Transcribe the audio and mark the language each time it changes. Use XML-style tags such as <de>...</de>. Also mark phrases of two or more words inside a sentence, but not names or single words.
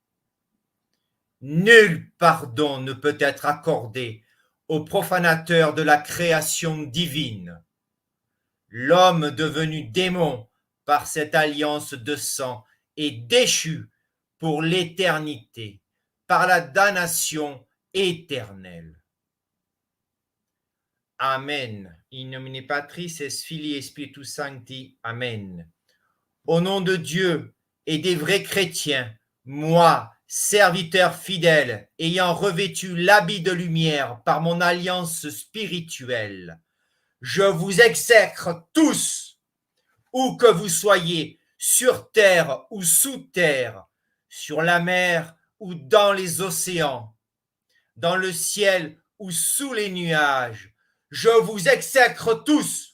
<fr>Nul pardon ne peut être accordé aux profanateurs de la création divine. L'homme devenu démon par cette alliance de sang est déchu pour l'éternité, par la damnation éternelle. Amen.</fr> <la>In nomine Patris et Filii et Spiritus Sancti.</la> <fr>Amen. Au nom de Dieu et des vrais chrétiens, moi, serviteur fidèle, ayant revêtu l'habit de lumière par mon alliance spirituelle, je vous exècre tous, où que vous soyez, sur terre ou sous terre, sur la mer ou dans les océans, dans le ciel ou sous les nuages, je vous exècre tous.</fr>